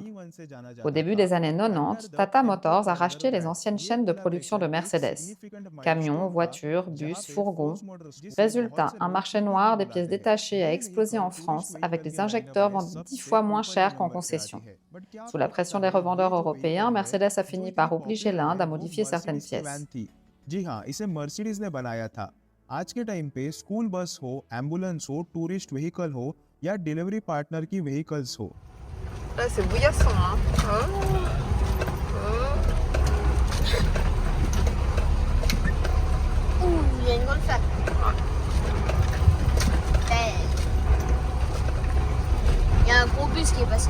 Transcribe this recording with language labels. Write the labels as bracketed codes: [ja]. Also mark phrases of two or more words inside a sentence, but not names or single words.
[fr] Au début des années 90, Tata Motors a racheté les anciennes chaînes de production de Mercedes. Camions, voitures, bus, fourgons. Résultat, un marché noir des pièces détachées a explosé en France avec des injecteurs vendus 10 fois moins cher qu'en concession. Sous la pression des revendeurs européens, Mercedes a fini par obliger l'Inde à modifier certaines pièces. [hi] जी हाँ इसे मर्सिडीज ने बनाया था आज के टाइम पे [en] school bus [hi] हो एम्बुलेंस हो [en] tourist vehicle [hi] हो या [en] delivery partner [hi] की व्हीकल्स हो [fr] Là, c'est bouillassant, hein. Ouh, il y a une grande flaque. Il y a un gros bus qui est passé.